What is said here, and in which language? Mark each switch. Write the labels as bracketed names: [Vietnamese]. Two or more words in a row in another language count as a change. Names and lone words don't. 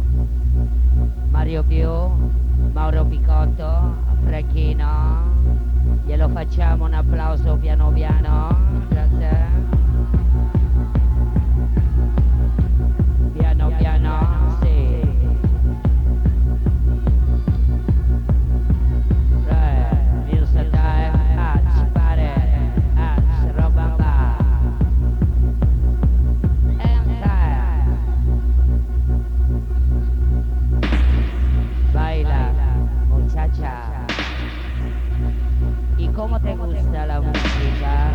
[Italian] Mario Più, Mauro Picotto, Franchino, glielo facciamo un applauso piano piano, grazie. Piano piano, sì. [English] Music time, [Italian] pare, roba va. [Spanish] Baila, muchacha. ¿Y cómo te gusta la música?